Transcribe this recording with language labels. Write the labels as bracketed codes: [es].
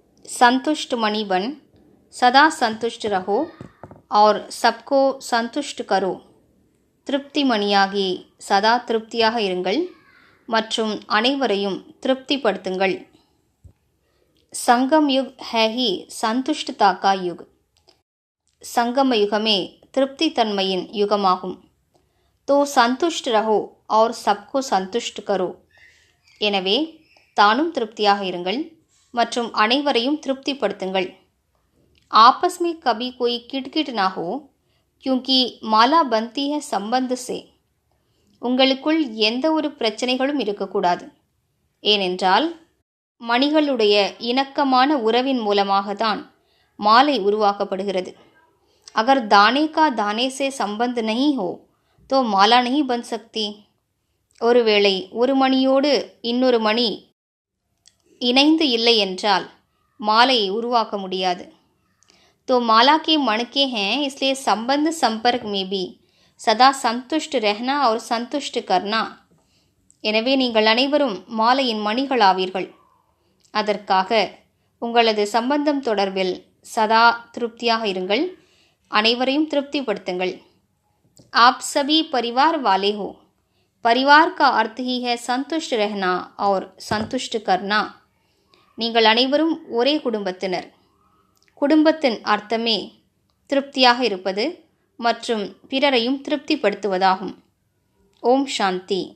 [hi] संतुष्ट मणि बन सदा संतुष्ट रहो और सबको संतुष्ट करो. [ta] திருப்தி மணியாகி சதா திருப்தியாக இருங்கள் மற்றும் அனைவரையும் திருப்திப்படுத்துங்கள். [hi] संगम युग है ही संतुष्टता का युग. [ta] संगम युगமே திருப்தி தன்மையின் யுகமாகும். [hi] तो संतुष्ट रहो और सबको संतुष्ट करो. [ta] எனவே தானும் திருப்தியாக இருங்கள் மற்றும் அனைவரையும் திருப்திப்படுத்துங்கள். [hi] आपस में कभी कोई किटकिट ना हो क्योंकि माला बनती है संबंध से. [ta] உங்களுக்குள் எந்த ஒரு பிரச்சனைகளும் இருக்கக்கூடாது. ஏனென்றால் மணிகளுடைய இணக்கமான உறவின் மூலமாக தான் மாலை உருவாக்கப்படுகிறது. [hi] அகர் தானே கா தானே சே சம்பந்த் நஹி ஹோ தோ மாலா நஹி பன் சக்தி. [ta] ஒருவேளை ஒரு மணியோடு இன்னொரு மணி இணைந்து இல்லை என்றால் மாலையை உருவாக்க முடியாது. [hi] तो माला के मणके हैं, इसलिए संबंध संपर्क में भी सदा संतुष्ट रहना और संतुष्ट करना. [ta] எனவே நீங்கள் அனைவரும் மாலையின் மணிகளாவீர்கள். அதற்காக உங்களது சம்பந்தம் தொடர்பில் சதா திருப்தியாக இருங்கள், அனைவரையும் திருப்திப்படுத்துங்கள். [hi] आप सभी परिवार वाले हो. परिवार का अर्थ ही है संतुष्ट रहना और संतुष्ट करना. [ta] நீங்கள் அனைவரும் ஒரே குடும்பத்தினர். குடும்பத்தின் அர்த்தமே திருப்தியாக இருப்பது மற்றும் பிறரையும் திருப்திப்படுத்துவதாகும். ஓம் சாந்தி.